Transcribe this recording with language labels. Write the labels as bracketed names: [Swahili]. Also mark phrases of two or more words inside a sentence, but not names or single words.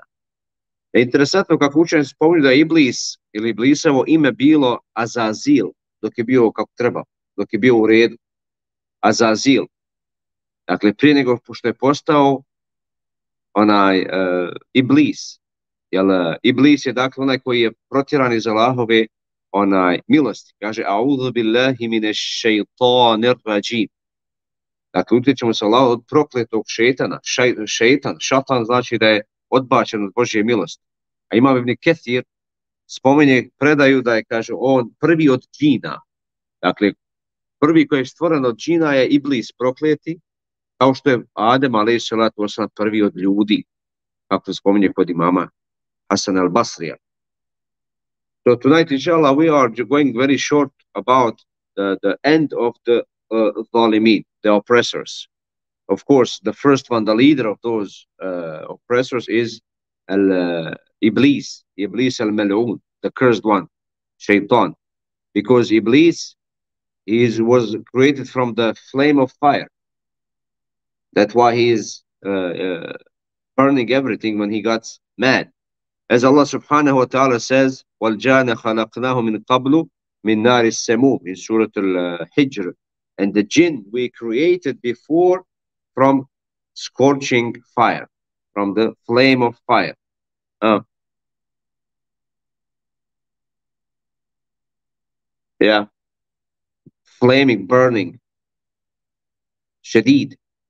[Bosnian] Interesantno kako učenjaci spominju da je Iblis ili Iblisovo ime bilo Azazil, dok je bio kako treba, dok je bio u redu. Azazil. Dakle, prije nego što je postao Iblis. Iblis je, dakle, onaj koji je protjeran iz Allahove milosti. Kaže: [Arabic] "أعوذ بالله من الشيطان الرجيم." [Bosnian] Dakle, utječemo se Allah od prokletog šetana. Šatan znači da je odbačen od Božje milosti. A Imam ibn Kathir spominje predaju da je, kaže, on prvi od džina. Dakle, prvi koji je stvoren od džina je Iblis prokleti, kao što je Adem [Arabic] عليه الصلاة والسلام [Bosnian] prvi od ljudi, kako se spominje kod imama Hasan al-Basrija. [English] So tonight, inshallah, we are going very short about the end of the zalimin, the oppressors. Of course, the first one, the leader of those oppressors is Iblis al-Mal'un, the cursed one, Shaitan. Because Iblis was created from the flame of fire. That's why he is burning everything when he got mad. [Arabic] As Allah subhanahu wa ta'ala says, وَالْجَانَ خَلَقْنَاهُ مِنْ قَبْلُ مِنْ نَارِ السَّمُومِ, [English] in Surah Al-Hijr. And the jinn we created before from scorching fire, from the flame of fire. Yeah. Flaming, burning. Shadid.